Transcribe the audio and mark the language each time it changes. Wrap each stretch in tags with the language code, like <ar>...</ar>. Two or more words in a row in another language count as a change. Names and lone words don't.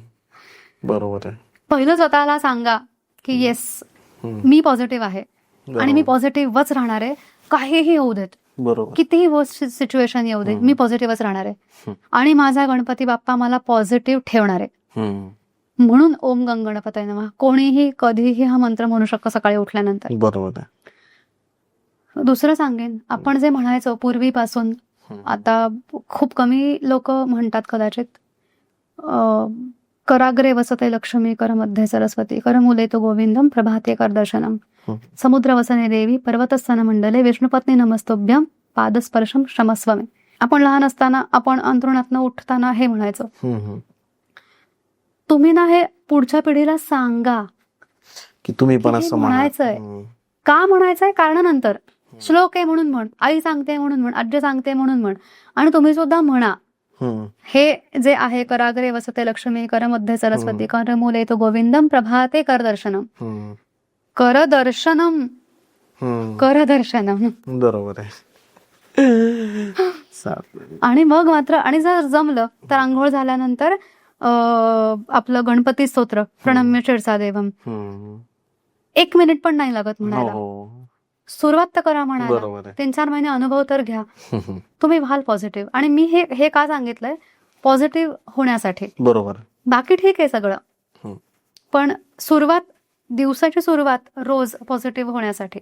<mr>बरोबर आहे. पहिलं स्वतःला सांगा की येस, मी पॉझिटिव्ह आहे आणि मी पॉझिटिव्हच राहणार आहे. काहीही होऊ देत, बरोबर, कितीही</mr> <en>worst situation</en> <mr>येऊ दे, मी पॉझिटिव्हच राहणार आहे आणि माझा गणपती बाप्पा मला पॉझिटिव्ह ठेवणार आहे. म्हणून</mr> <sa>ओम गणपतये नमः</sa> <mr>कोणीही कधीही हा मंत्र म्हणू शकतो सकाळी उठल्यानंतर. बरोबर आहे. दुसरं सांगेन, आपण जे म्हणायचो पूर्वीपासून, आता खूप कमी लोक म्हणतात कदाचित,</mr> <sa>कराग्रे वसते लक्ष्मी, कर मध्ये सरस्वती, कर मुले तो गोविंदम, प्रभाते कर दर्शनम, समुद्र वसने देवी, पर्वतस्थान मंडले, विष्णुपत्नी नमस्तोभ्यम, पादस्पर्शम क्षमस्व मे.</sa> <mr>आपण लहान असताना आपण अंथरुणातनं उठताना हे म्हणायचो. तुम्ही ना हे पुढच्या पिढीला सांगा की तुम्ही पण असं म्हणायचंय. का म्हणायचंय? कारणानंतर. श्लोक आहे म्हणून म्हण, आई सांगते म्हणून म्हण, आजी सांगते म्हणून म्हण, आणि तुम्ही सुद्धा म्हणा. हे जे आहे</mr> <sa>कराग्रे वसते लक्ष्मी, कर मध्ये सरस्वती, कर मुले तो गोविंदम, प्रभाते कर दर्शनम. कर दर्शनम, कर दर्शनम.</sa> <mr>बरोबर आहे. आणि मग मात्र, आणि जर जमलं तर आंघोळ झाल्यानंतर आपलं गणपती स्तोत्र,</mr> <sa>प्रणम्य शिरसा देवम,</sa> <mr>1 मिनिट पण नाही लागत म्हणायला. सुरुवात तर करा म्हणायला. 3-4 महिने अनुभव तर घ्या. तुम्ही व्हाल पॉझिटिव्ह. आणि मी हे का सांगितलंय? पॉझिटिव्ह होण्यासाठी. बरोबर. बाकी ठीक आहे सगळं, पण सुरुवात, दिवसाची सुरुवात रोज पॉझिटिव्ह होण्यासाठी.</mr>